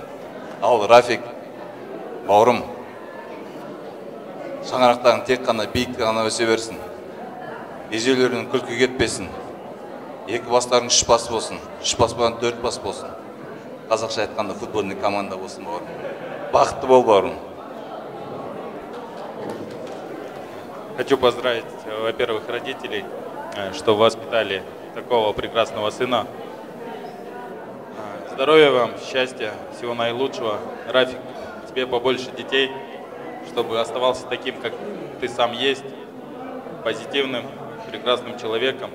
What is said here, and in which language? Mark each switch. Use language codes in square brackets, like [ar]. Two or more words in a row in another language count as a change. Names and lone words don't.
[kk] Ал Рафик, бауырым, шаңырақтарың тек қана биік қана өсе берсін. Езулерің күлкі кетпесін. Екі бастарың 3 бас болсын, 3 бас болған 4 бас болсын. Қазақша айтқанда [ru] футбольный команда [kk] болсын, бауырым. Бақытты бол, бауырым. [ru] Хочу поздравить, во-первых, родителей, что воспитали такого прекрасного сына. Здоровья вам, счастья, всего наилучшего. Рафик, тебе побольше детей, чтобы оставался таким, как ты сам есть, позитивным, прекрасным человеком.